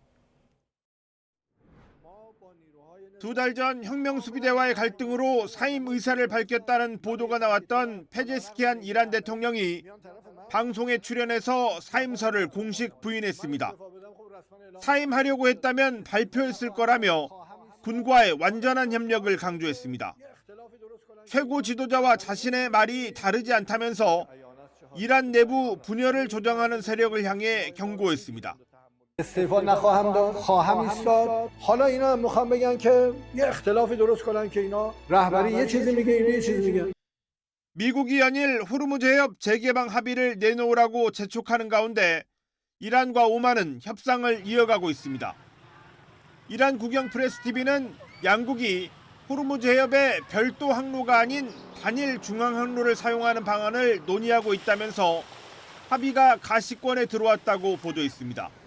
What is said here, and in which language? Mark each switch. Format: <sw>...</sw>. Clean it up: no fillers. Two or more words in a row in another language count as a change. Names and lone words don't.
<ko>두 달 전 혁명수비대와의 갈등으로 사임 의사를 밝혔다는 보도가 나왔던 페제스키안 이란 대통령이 방송에 출연해서 사임설을 공식 부인했습니다. 사임하려고 했다면 발표했을 거라며 군과의 완전한 협력을 강조했습니다. 최고 지도자와 자신의 말이 다르지 않다면서 이란 내부 분열을 조장하는 세력을 향해 경고했습니다.</ko> <fa>استعفا نخواهم داد خواهم ایستاد حالا اینا میخوام بگن که یه اختلافی درست کنن که اینا رهبری یه چیزی میگه اینا یه چیزی میگن</fa> <ko>미국이 연일 호르무즈 해협 재개방 합의를 내놓으라고 재촉하는 가운데 이란과 오만은 협상을 이어가고 있습니다. 이란 국영 프레스TV는 양국이 호르무즈 해협에 별도 항로가 아닌 단일 중앙 항로를 사용하는 방안을 논의하고 있다면서 합의가 가시권에 들어왔다고 보도했습니다.</ko>